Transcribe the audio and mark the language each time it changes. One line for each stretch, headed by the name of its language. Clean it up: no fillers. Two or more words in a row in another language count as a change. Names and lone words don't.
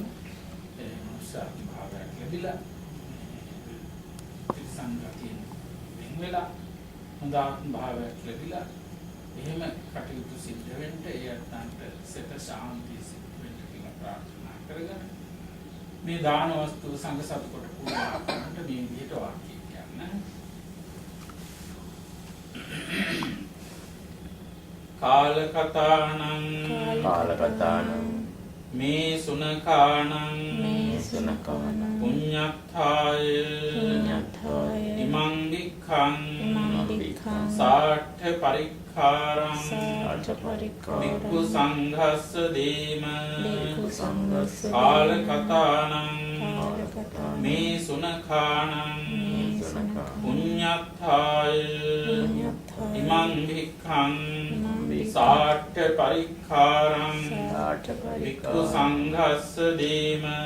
Sinhala: සාර්ථක භාවයක් ලැබිලා පිරිසන්ගතියෙන් වෙන වෙලා හොඳ ආත්ම භාවයක් ලැබිලා එහෙම කටයුතු සිද්ධ වෙන්න ඒ අත්න්ට සෙත ශාන්තිය සිද්ධ වෙන්න කියලා ප්‍රාර්ථනා කරගෙන මේ දාන වස්තු සංඝ සතු කොට පූජා කරන්නට මේ විදිහට වාක්‍ය කියන්නේ
Pali: කාලකතානං මේ සුනකානං පුඤ්ඤත්ථාය ඉමං වික්ඛං සාඨ පරික්ඛාරං වික්ඛු සංඝස්ස දේම කාලකතානං මේ සුනකානං පුඤ්ඤත්ථාය ඉමං වික්ඛං සාඨ පරික්ඛාරං වික්ඛු සංඝස්ස දේම